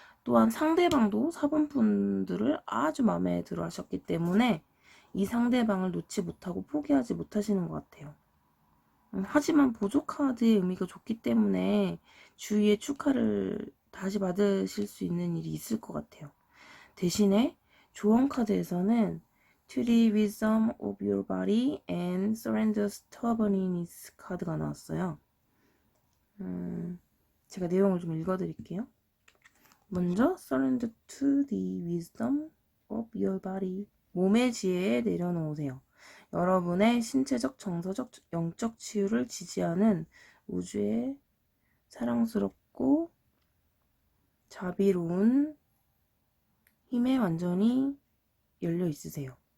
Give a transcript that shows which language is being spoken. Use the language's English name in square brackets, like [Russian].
[Korean] 또한 상대방도 4번 분들을 아주 마음에 들어 하셨기 때문에 이 상대방을 놓지 못하고 포기하지 못하시는 것 같아요. 하지만 보조 카드의 의미가 좋기 때문에 주위의 축하를 다시 받으실 수 있는 일이 있을 것 같아요. 대신에 조언 카드에서는 [English] Treat wisdom of your body and surrender stubbornness [Korean] 카드가 나왔어요. 제가 내용을 좀 읽어드릴게요. [English] 먼저 surrender to the wisdom of your body. [Korean] 몸의 지혜에 내려놓으세요. 여러분의 신체적, 정서적, 영적 치유를 지지하는 우주의 사랑스럽고 자비로운 힘에 완전히 열려 있으세요.